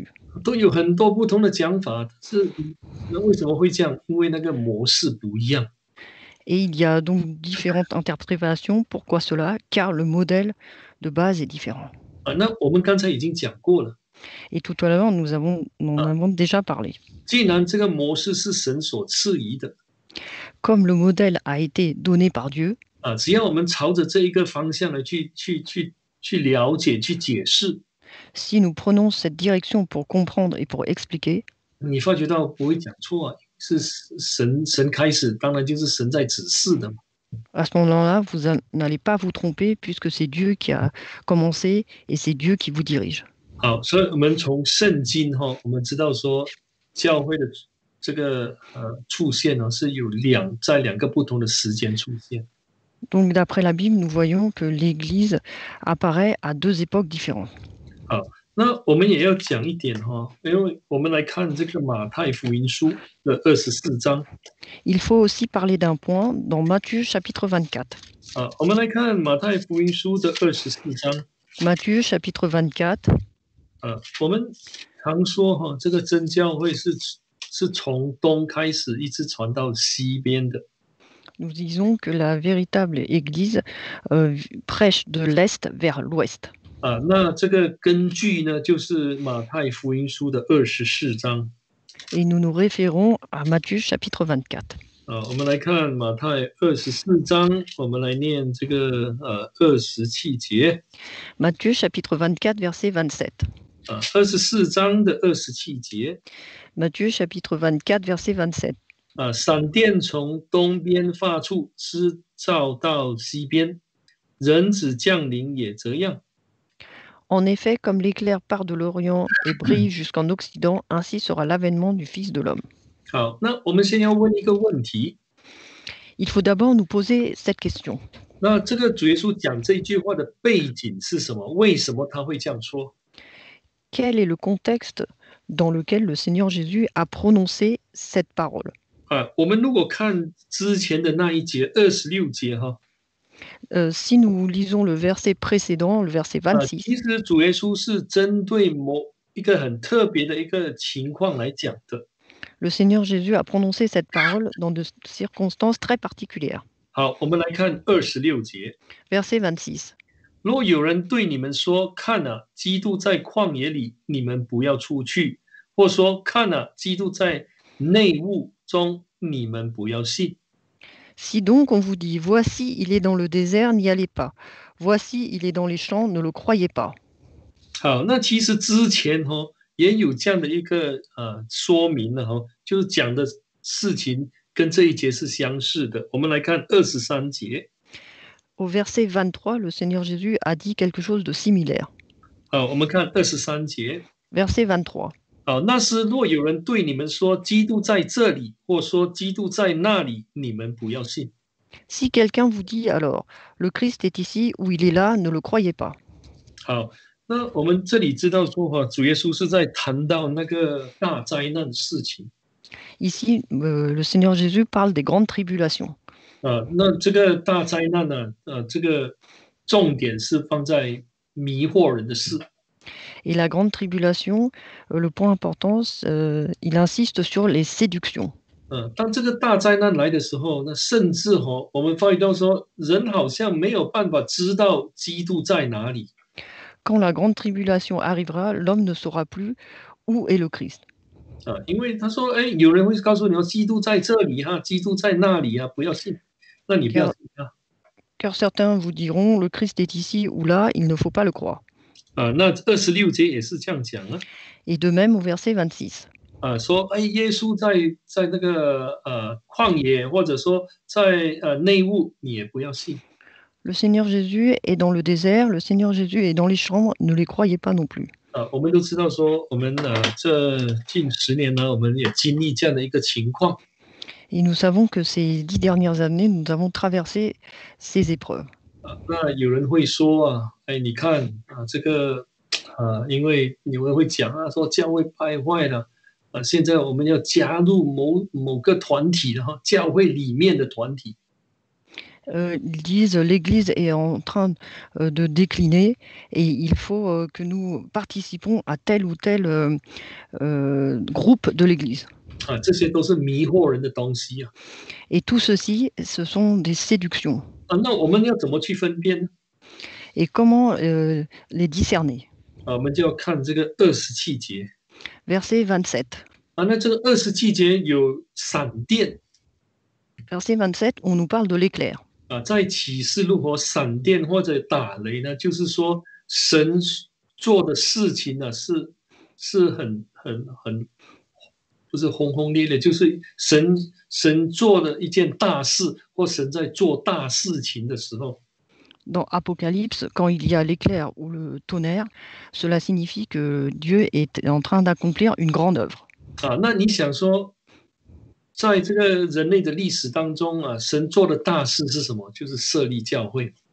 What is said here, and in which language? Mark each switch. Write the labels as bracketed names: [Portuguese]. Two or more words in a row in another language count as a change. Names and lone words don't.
[Chinese] 都有很多不同的讲法，是为什么会这样？因为那个模式不一样。 [French] Et il y a donc différentes interprétations. Pourquoi cela? Car le modèle de base est différent. [Chinese] 那我们刚才已经讲过了。 [French] Et tout à l'heure, nous en avons déjà parlé. [Chinese] 既然这个模式是神所赐予的， [French] Comme le modèle a été donné par Dieu, [Chinese] 只要我们朝着这一个方向来去了解、去解释， [French] si nous prenons cette direction pour comprendre et pour expliquer, [Chinese] 你发觉到不会讲错是神开始，当然就是神在指示的嘛。 [French] À ce moment-là, vous n'allez pas vous tromper puisque c'est Dieu qui a commencé et c'est Dieu qui vous dirige. [Chinese] 好，所以我们从圣经我们知道说教会的这个出现是有在两个不同的时间出现。 [French] Donc, d'après la Bible, nous voyons que l'Église apparaît à 2 époques différentes. [Chinese] 好，那我们也要讲一点因为我们来看这个马太福音书的24章。 [French] Il faut aussi parler d'un point dans Matthieu chapitre 24. [Chinese] 我们来看马太福音书的24章。 [French] Matthieu chapitre 24. [Chinese] 我们常说这个真教会是从东开始一直传到西边的。 [French] Nous disons que la véritable Église prêche de l'Est vers l'Ouest. [Chinese] 那这个根据呢，就是马太福音书的24章。 [French] Et nous nous référons à Matthieu chapitre 24. [Chinese] 我们来看马太24章，我们来念这个27节。 [French] Matthieu chapitre 24 verset 27. [Chinese] 24 章的27节。 [French] Matthieu chapitre 24 verset 27. [Chinese] 闪电从东边发出，直照到西边，人子降临也这样。 [French] En effet, comme l'éclair part de l'Orient et brille jusqu'en Occident, ainsi sera l'avènement du Fils de l'homme. [Chinese] 好，那我们先要问一个问题。 [French] Il faut d'abord nous poser cette question. [Chinese] 那这个主耶稣讲这一句话的背景是什么？为什么他会这样说？ [French] Quel est le contexte dans lequel le Seigneur Jésus a prononcé cette parole? [Chinese] 我们如果看之前的那一节26节哈， [French] Si nous lisons le verset précédent, le verset 26, [Chinese] 其实主耶稣是针对某一个很特别的一个情况来讲的。 [French] le Seigneur Jésus a prononcé cette parole dans de circonstances très particulières. [Chinese] 好，我们来看26节。 [French] Verset 26. [Chinese] 如果有人对你们说：“看啊，基督在旷野里，你们不要出去；”或说：“看啊，基督在内屋中，你们不要信。” [French] Si donc on vous dit, voici, il est dans le désert, n'y allez pas. Voici, il est dans les champs, ne le croyez pas. [Chinese] 好，那其实之前也有这样的一个说明了就是讲的事情跟这一节是相似的。我们来看23节。 [French] Au verset 23, le Seigneur Jésus a dit quelque chose de similaire. [Chinese] 好，我们看23节。 [French] Verset 23. [Chinese] 好，那时若有人对你们说基督在这里，或说基督在那里，你们不要信。 [French] Si quelqu'un vous dit alors, le Christ est ici ou il est là, ne le croyez pas. [Chinese] 好，那我们这里知道说主耶稣是在谈到那个大灾难的事情。 [French] Ici, le Seigneur Jésus parle des grandes tribulations. [Chinese] 那这个大灾难呢，这个重点是放在迷惑人的事。 [French] Et la grande tribulation, le point important, il insiste sur les séductions. [Chinese] 当这个大灾难来的时候，那甚至我们发觉到说，人好像没有办法知道基督在哪里。 [French] Quand la grande tribulation arrivera, l'homme ne saura plus où est le Christ. [Chinese] 因为他说，有人会告诉你说，基督在这里哈，基督在那里啊，不要信。那你不要信啊。 [French] Car certains vous diront, le Christ est ici ou là, il ne faut pas le croire. [Chinese] 那26节也是这样讲啊。 [French] Et de même au verset 26. [Chinese] 说耶稣在那个旷野，或者说在内屋，你也不要信。 [French] Le Seigneur Jésus est dans le désert, le Seigneur Jésus est dans les chambres, ne les croyez pas non plus. [Chinese] 我们都知道说，我们这近10年呢，我们也经历这样的一个情况。 [French] Et nous savons que ces 10 dernières années, nous avons traversé ces épreuves. [Chinese] 那有人会说你看这个因为你们会讲说教会败坏了现在我们要加入某个团体教会里面的团体。 [French] Ils disent l'Église est en train de décliner et il faut que nous participons à tel ou tel groupe de l'Église. [Chinese] 这些都是迷惑人的东西啊。 [French] Et tout ceci, ce sont des séductions. [Chinese] 那我们要怎么去分辨呢？ [French] Et comment les discerner? [Chinese] 我们就要看这个27节。 [French] Verset 27. [Chinese] 那这个27节有闪电。 [French] Verset 27, on nous parle de l'éclair. [Chinese] 在启示录闪电或者打雷呢，就是说神做的事情呢是很不是轰轰烈烈，就是神做的一件大事，或神在做大事情的时候。 [French] Dans Apocalypse, quand il y a l'éclair ou le tonnerre, cela signifie que Dieu est en train d'accomplir une grande œuvre. [Chinese] 那你想说，在这个人类的历史当中神做的大事是什么？就是设立教会。